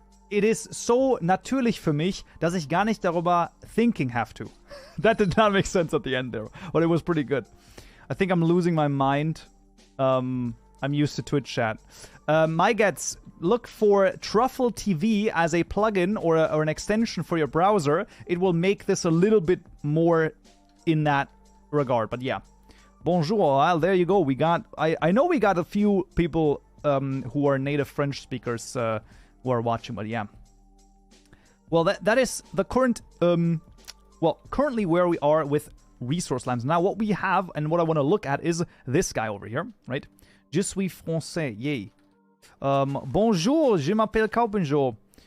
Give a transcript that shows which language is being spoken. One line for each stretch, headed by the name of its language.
English: It is so
German: natürlich für mich, dass ich gar nicht darüber
English: thinking have to. That did not make sense at the end there, but it was pretty good. I think I'm losing my mind. I'm used to Twitch chat. My gets, look for Truffle TV as a plugin or an extension for your browser. It will make this a little bit more in that regard. But yeah. Bonjour. Well, there you go. We got. I know we got a few people who are native French speakers who are watching. But yeah. Well, that is the current. Currently where we are with resource lamps. Now, what we have and what I want to look at is this guy over here, right?
French: Je suis français, yay. Bonjour, je m'appelle Kaupenjoe.